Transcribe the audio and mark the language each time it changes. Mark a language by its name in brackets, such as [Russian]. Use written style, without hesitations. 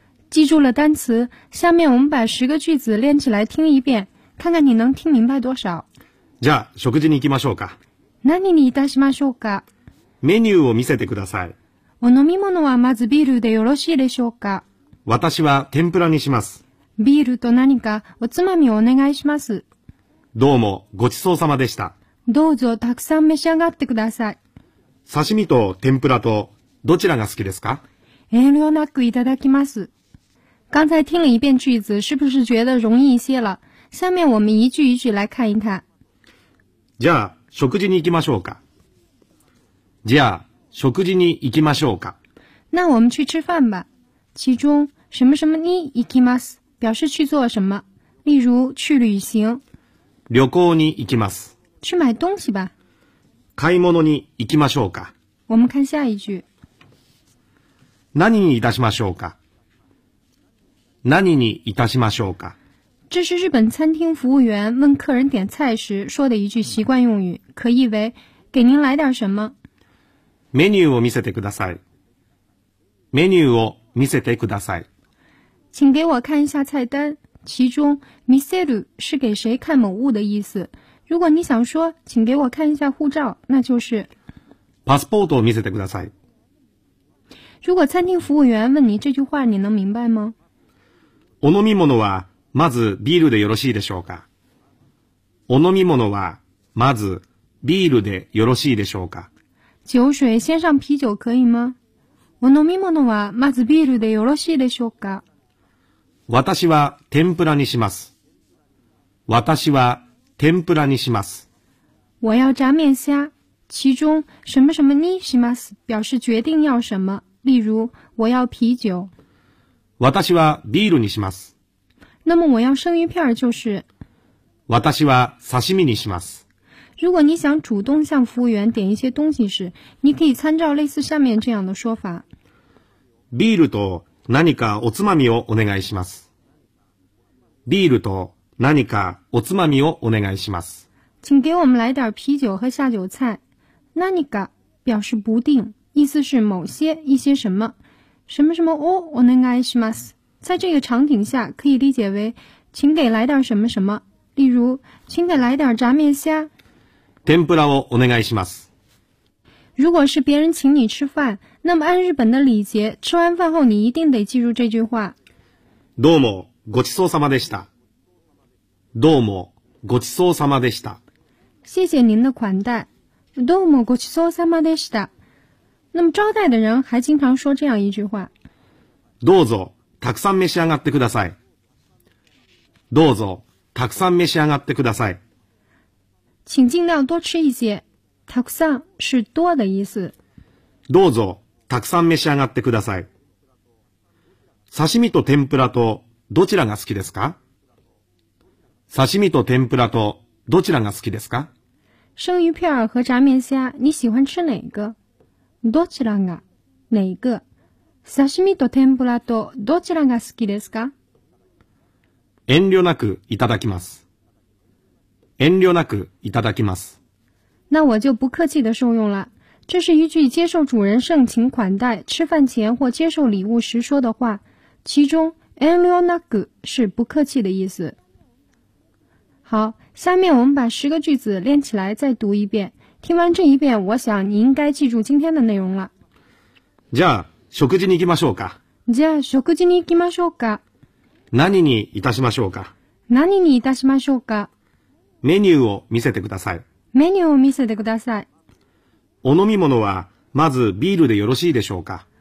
[Chinese] 记住了单词，下面我们把十个句子练起来听一遍，看看你能听明白多少。 [Japanese] じゃあ食事に行きましょうか。何にいたしましょうか？メニューを見せてください。お飲み物はまずビールでよろしいでしょうか？私は天ぷらにします。ビールと何かおつまみをお願いします。どうもごちそうさまでした。どうぞたくさん召し上がってください。刺身と天ぷらとどちらが好きですか？遠慮なくいただきます。 [Chinese] 刚才听了一遍句子，是不是觉得容易一些了？下面我们一句一句来看一看。 [Japanese] じゃあ食事に行きましょうか。じゃあ食事に行きましょうか。 [Chinese] 那我们去吃饭吧。其中什么什么 [Japanese] に行きます、 [Chinese] 表示去做什么，例如去旅行。 [Japanese] 旅行に行きます。 [Chinese] 去买东西吧。 [Japanese] 買い物に行きましょうか。 [Chinese] 我们看下一句。 [Japanese] 何にいたしましょうか。何にいたしましょうか。 [Chinese] 这是日本餐厅服务员问客人点菜时说的一句习惯用语，可译为给您来点什么。 [Japanese] メニューを見せてください。メニューを見せてください。 [Chinese] 请给我看一下菜单。其中見せる是给谁看某物的意思，如果你想说请给我看一下护照，那就是 [Japanese] パスポートを見せてください。 [Chinese] 如果餐厅服务员问你这句话，你能明白吗？ [Japanese] お飲み物はまずビールでよろしいでしょうか。お飲み物はまずビールでよろしいでしょうか。 [Chinese] 酒水先上啤酒可以吗？ [Japanese] お飲み物はまずビールでよろしいでしょうか。私は天ぷらにします。私は天ぷらにします。 [Chinese] 我要炸面虾，其中什么什么 [Japanese] にします [Chinese] 表示决定要什么，例如我要啤酒。 [Japanese] 私はビールにします。 [Chinese] 那么我要生鱼片就是。 [Japanese] 私は刺身にします。 [Chinese] 如果你想主动向服务员点一些东西时，你可以参照类似上面这样的说法。 [Japanese] ビールと何かおつまみをお願いします。ビールと何かおつまみをお願いします。 [Chinese] 请给我们来点啤酒和下酒菜。何か表示不定，意思是某些、一些什么。什么什么 [Japanese] をお願いします。 [Chinese] 在这个场景下，可以理解为，请给来点什么什么。例如，请给来点炸面虾。 [Japanese] 天ぷらをお願いします。 [Chinese] 如果是别人请你吃饭，那么按日本的礼节，吃完饭后你一定得记住这句话。 [Japanese] どうもごちそうさまでした。どうもごちそうさまでした。 [Chinese] 谢谢您的款待。 [Japanese] どうもごちそうさまでした。 [Chinese] 那么招待的人还经常说这样一句话。 [Japanese] どうぞたくさん召し上がってください。どうぞたくさん召し上がってください。 [Chinese] 请尽量多吃一些。たくさん是多的意思。 [Japanese] どうぞたくさん召し上がってください。刺身と天ぷらとどちらが好きですか？刺身と天ぷらとどちらが好きですか？ [Chinese] 生鱼片和炸面虾，你喜欢吃哪个？ [Japanese] どちらが？ [Chinese] 哪一个？ [Japanese] 刺身と天ぷらとどちらが好きですか？遠慮なくいただきます。遠慮なくいただきます。 [Chinese] 那我就不客气的受用了。这是一句接受主人盛情款待、吃饭前或接受礼物时说的话。其中遠慮なく是不客气的意思。好，下面我们把十个句子练起来再读一遍。听完这一遍，我想你应该记住今天的内容了。 [Japanese] じゃあ食事に行きましょうか。じゃあ食事に行きましょうか。何にいたしましょうか。何にいたしましょうか。メニューを見せてください。メニューを見せてください。お飲み物はまずビールでよろしいでしょうか。